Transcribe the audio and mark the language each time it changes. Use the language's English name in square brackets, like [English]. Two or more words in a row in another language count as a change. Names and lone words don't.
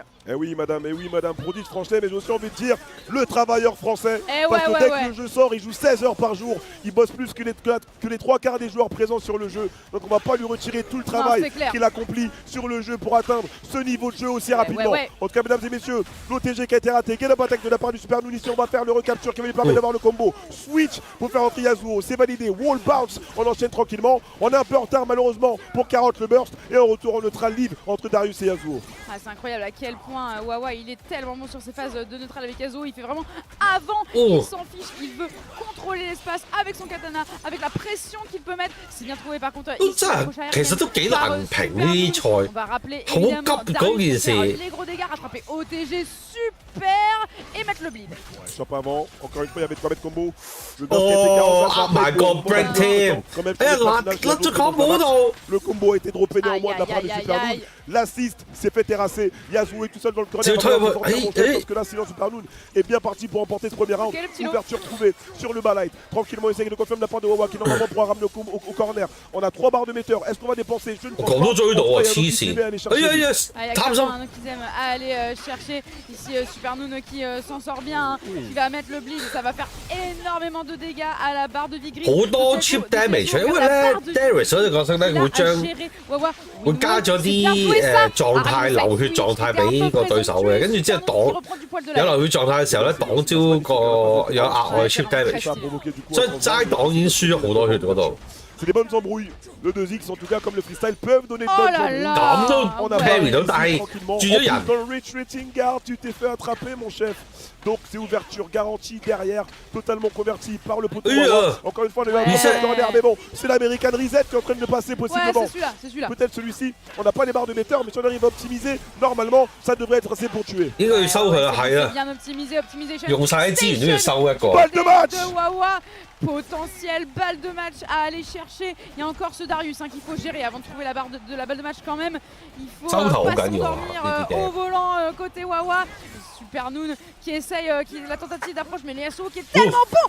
[French] Eh oui, madame, prodige français, mais j'ai aussi envie de dire le travailleur français. Parce que dès que le jeu sort, il joue 16 heures par jour. Il bosse plus que les 3 quarts des joueurs présents sur le jeu. Donc on va pas lui retirer tout le travail qu'il accomplit sur le jeu pour atteindre ce niveau de jeu aussi rapidement. En tout cas, mesdames et messieurs, l'OTG qui a été raté. [English] Get up attack [French] de la part du Super Noon. Ici, on va faire le recapture qui va lui permettre d'avoir le combo. Switch pour faire entrer Yasuo. C'est validé. [English] Wall bounce. [French] On enchaîne tranquillement. On est un peu en retard malheureusement pour Carotte le burst. Et on retourne en neutral libre entre Darius et Yasuo. C'est incroyable à quel point Wawa il est tellement bon sur ses phases de neutral avec Yasuo. Il fait vraiment avant. Il s'en fiche. Il veut contrôler l'espace avec son katana, avec la pression qu'il peut mettre. C'est bien trouvé par contre. On va rappeler évidemment Darius faire les gros dégâts, rattraper OTG super et mettre le bleed. Shop avant, encore une fois il y avait de quoi mettre combo. [English] My god, break team. [French] Le combo a été droppé néanmoins de la part de Super Noon. L'assist s'est fait terrasser. Yasuo est tout seul dans le corner. Parce que là sinon Super Noon est bien parti pour emporter ce premier round. Ouverture trouvée sur le bas light. Tranquillement, il essaie de confirmer de la part de Wawa qui normalement pourra ramener au corner. On a 3 barres de metteur. Est-ce qu'on va dépenser? Je ne pense pas. Il y a quelqu'un qui aime aller chercher ici Super Noon qui s'en sort bien, qui va mettre le bleed. Ça va faire énormément de dégâts à la barre de vie grise. [Cantonese] 好多 [English] chip damage， [Cantonese] 因為咧 Darius 嗰隻角色咧會加咗啲狀態流血狀態俾個對手嘅，跟住之後擋有流血狀態嘅時候咧擋招個有額外 [English] chip damage， [Cantonese] 所以齋擋已經輸咗好多血嗰度。 [French] C'est des bonnes embrouilles. Le 2X, en tout cas, comme le freestyle, peuvent donner de bonnes embrouilles. On a [Cantonese] parry 到，但係轉咗人。 [French] Dans le [English] retreating guard, [French] tu t'es fait attraper, mon chef. Donc, c'est ouverture garantie derrière, totalement convertie par le poteau. Encore une fois, on est dans l'air, mais bon, c'est l'American Reset qui est en train de passer possiblement. C'est celui-là. Peut-être celui-ci. On n'a pas les barres de metteur, mais si on arrive à optimiser, normalement, ça devrait être assez pour tuer. Il faut [Cantonese] 收佢啦，係啊。 [French] Bien optimisé. [Cantonese] 用晒啲資源都要收一個。 [French] Balle de match. Potentiel balle de match à aller chercher. Il y a encore ce Darius qu'il faut gérer avant de trouver la barre de la balle de match quand même. Il faut pas s'endormir au volant côté Wawa. Super Noon qui essaye la tentative d'approche, mais le Yasuo qui est tellement bon.